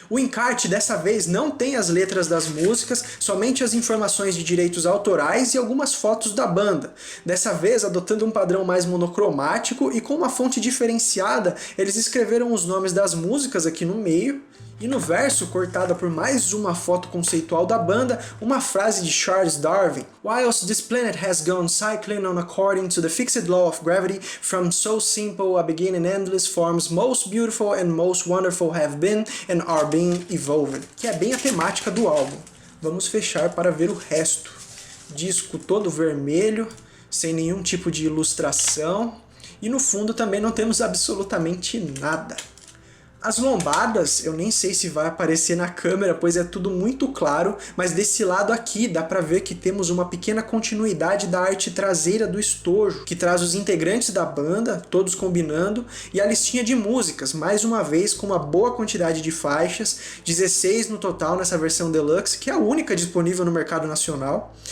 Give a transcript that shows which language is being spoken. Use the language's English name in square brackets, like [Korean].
[Portuguese] O encarte dessa vez não tem as letras das músicas, somente as informações de direitos autorais e algumas fotos da banda. Dessa vez adotando um padrão mais monocromático e com uma fonte diferenciada, eles escreveram os nomes das músicas aqui no meio, e no verso, cortada por mais uma foto conceitual da banda, uma frase de Charles Darwin. [English] Whilst this planet has gone cycling on according to the fixed law of gravity, from so simple a beginning endless forms most beautiful and most wonderful have been and are being evolved. [Portuguese] Que é bem a temática do álbum. Vamos fechar para ver o resto. Disco todo vermelho, sem nenhum tipo de ilustração, e no fundo também não temos absolutamente nada. As lombadas, eu nem sei se vai aparecer na câmera, pois é tudo muito claro, mas desse lado aqui dá pra ver que temos uma pequena continuidade da arte traseira do estojo, que traz os integrantes da banda, todos combinando, e a listinha de músicas, mais uma vez com uma boa quantidade de faixas, 16 no total nessa versão Deluxe, que é a única disponível no mercado nacional.